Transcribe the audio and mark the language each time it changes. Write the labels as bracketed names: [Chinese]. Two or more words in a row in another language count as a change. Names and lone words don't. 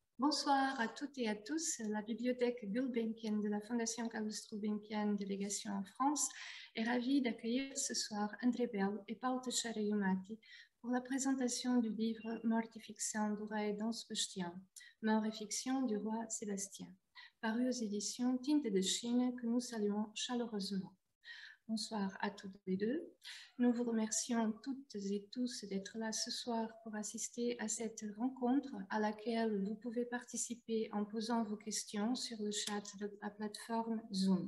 [French] Bonsoir à toutes et à tous. La bibliothèque Gulbenkian de la Fondation Carlos Gulbenkian, délégation en France, est ravie d'accueillir ce soir André Bell et Paul Teixeira-Yumati pour la présentation du livre Morte e ficção do rei Dom Sebastião, Mort et fiction du roi Sébastien, paru aux éditions Tinte de Chine que nous saluons chaleureusement. Bonsoir à toutes les deux. Nous vous remercions toutes et tous d'être là ce soir pour assister à cette rencontre à laquelle vous pouvez participer en posant vos questions sur le chat de la plateforme Zoom.